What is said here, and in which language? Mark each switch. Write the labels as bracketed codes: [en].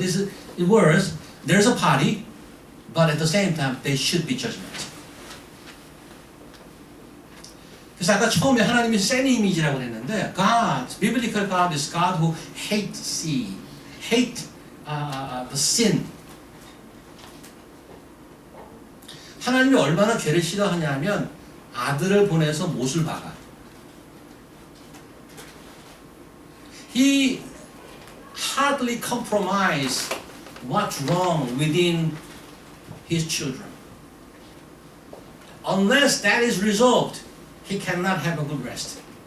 [en] It's words. There's a party, but at the same time, there should be judgment. [ko] 그래서 아까 처음에 하나님이 센 이미지라고 그랬는데 [en] God, biblical God is God who hates sin, hate the sin. [ko] 하나님이 얼마나 죄를 싫어하냐면 아들을 보내서 못을 박아. [en] He hardly compromise what's wrong within his children. Unless that is resolved, he cannot have a good rest.